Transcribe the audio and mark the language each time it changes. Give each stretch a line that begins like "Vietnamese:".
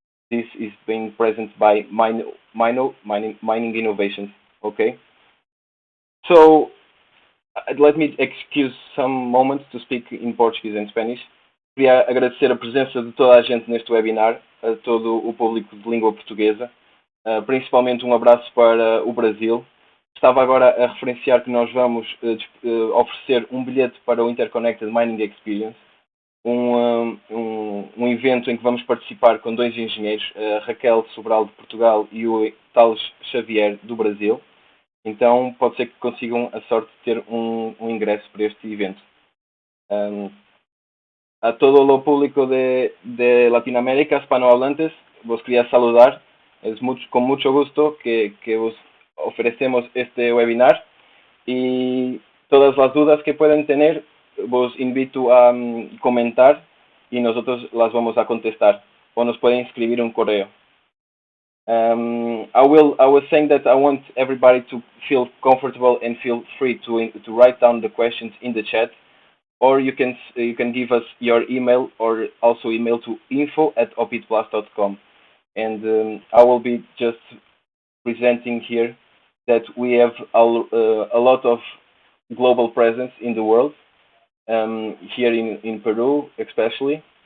English: This is being present by Mining Innovations. Okay, so let me excuse some moments to speak in Portuguese and Spanish.
Portuguese: Queria agradecer a presença de toda a gente neste webinar, a todo o público de língua portuguesa, principalmente um abraço para o Brasil. Estava agora a referenciar que nós vamos oferecer um bilhete para o Interconnected Mining Experience, um evento em que vamos participar com 2 engenheiros, a Raquel Sobral de Portugal e o Tales Xavier do Brasil. Então pode ser que consigam a sorte de ter um ingresso para este evento.
Spanish: A todo o público de Latinoamérica, hispanohablantes, vos quería saludar. Es con mucho gusto que os ofrecemos este webinar, y todas las dudas que pueden tener, vos invito a comentar y nosotros las vamos a contestar, o nos pueden escribir un correo.
English: I was saying that I want everybody to feel comfortable and feel free to write down the questions in the chat, or you can give us your email, or also email to info@opitblast.com, and I will be just presenting here that we have a lot of global presence in the world, here in Peru especially.